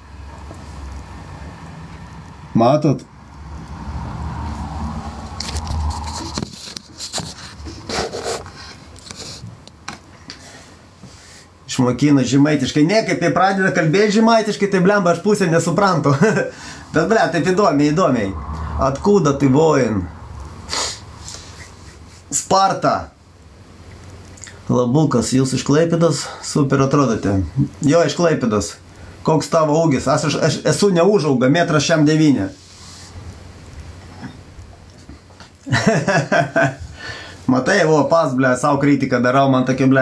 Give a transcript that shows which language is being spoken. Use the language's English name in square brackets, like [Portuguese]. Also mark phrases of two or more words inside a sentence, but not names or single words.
[Lithuanian] Matot? Išmokina žemaitiškai. Ne, kaip jie pradeda kalbėti žemaitiškai, tai blemba, aš pusę nesuprantu. Bet, ble, taip įdomiai. [Russian] Откуда ты воин? Sparta. [Lithuanian] Labukas, jūs iš Klaipėdos? Super atrodote. Jo, iš Klaipėdos. Koks tavo ūgis? Aš esu neužauga, 1,69 m. Matai, vo, pas, ble, savo kritiką darau, man tokia, ble.